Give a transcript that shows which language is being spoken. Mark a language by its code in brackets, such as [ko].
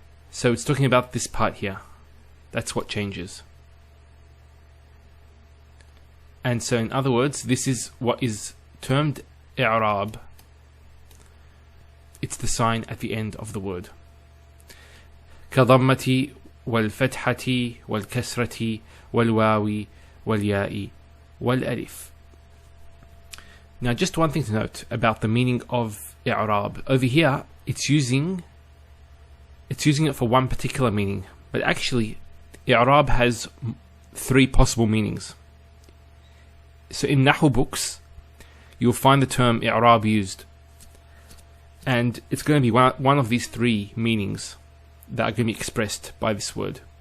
[en] So it's talking about this part here. That's what changes. And so in other words, this is what is termed i'rab. It's the sign at the end of the word. [ar] كضمة والفتحة والكسرة والواو والياء والألف. [en] Now just one thing to note about the meaning of i'rab. Over here it's using it for one particular meaning, but actually i'rab has three possible meanings. So in Nahw books you'll find the term i'rab used, and it's going to be one of these three meanings that are going to be expressed by this word.